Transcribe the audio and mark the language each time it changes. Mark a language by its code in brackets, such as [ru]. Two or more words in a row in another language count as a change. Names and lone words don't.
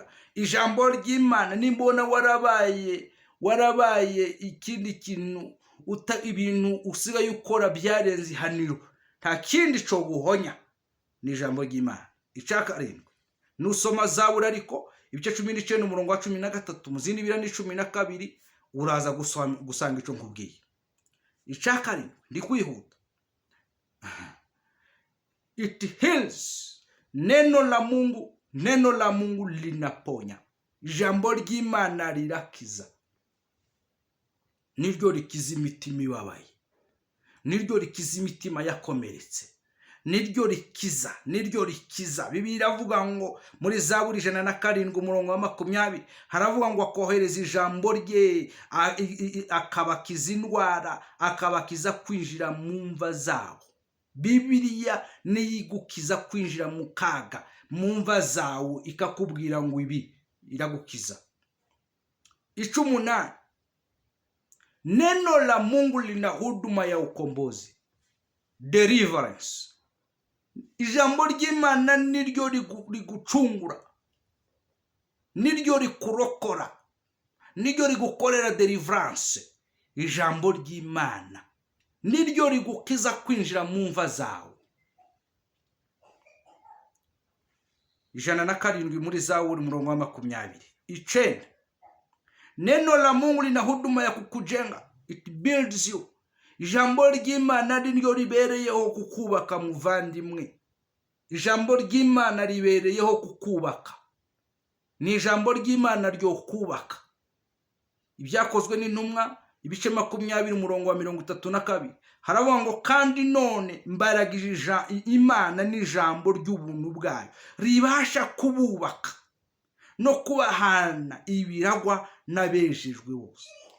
[rw] Ijambo ry'Imana nimbona warabaye ikindi kintu, ibintu usigaye ukora byarenze ihaniro, nta kindi cyo guhonya, ni ijambo ry'Imana. Icyakarindwi, nusoma Zaburi ariko ibice 19 umurongo wa 13, mu zindi birani 12 uraza gusanga icyo nkubwiye. Icyakarindwi, ndi kwihuta. [en] It heals. [sw] Neno la Mungu linaponya. [rw] Ijambo ry'Imana rirakiza. Niryo rikiza imitima ibabaye, niryo rikiza imitima yakomeretse, niryo rikiza. Bibiliya iravuga ngo muri Zaburi 107 umurongo wa 20 haravuga ngo akohereza ijambo rye akabakiza indwara, akabakiza kwinjira mu mva zabo. Bibiliya niyigukiza kwinjira mu kaga mu mva zawe, ikakubwira ngo ibi iragukiza. 18, [sw] neno la Mungu lina huduma ya ukombozi, deliverance. [rw] Ijambo ry'Imana niryo rigucungura, niryo rikurokora, niryo rigukorera deliverance. Ijambo ry'Imana niryo rigukiza kwinjira mu mva zawe. 107 muri Zaburi umurongo wa 20. [sw] 9, neno la Mungu lina huduma ya kukujenga, [en] it builds you. [rw] Ijambo ry'Imana niryo ribereyeho kukubaka muvandimwe. Ijambo ry'Imana ribereyeho kukubaka. Ni ijambo ry'Imana ryo kubaka. Ibyakozwe n'intumwa ibice 20 umurongo wa 32 haravuga ngo kandi none mbaragije Imana n'ijambo ry'ubuntu bwayo ribasha kububaka no kubahana ibiragwa n'abejejwe bose.